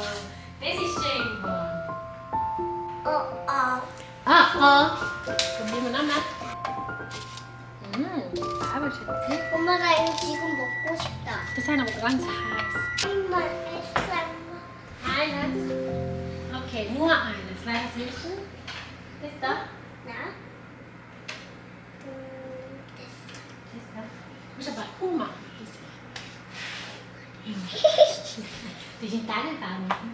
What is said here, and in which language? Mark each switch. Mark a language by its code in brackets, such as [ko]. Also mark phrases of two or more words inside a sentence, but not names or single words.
[de] Das ist schön geworden. Probieren wir nochmal. Bravo, Schatzi. [ko] 엄마 나 이거 지금 먹고 싶다. [de] Das ist aber ganz heiß. [ko] 엄마 했어. [de] Eines. Okay, nur eines. Welches willst du? Das da? [ko] 나? [de] Das da. Du musst aber ummachen. Die sind deine Farben.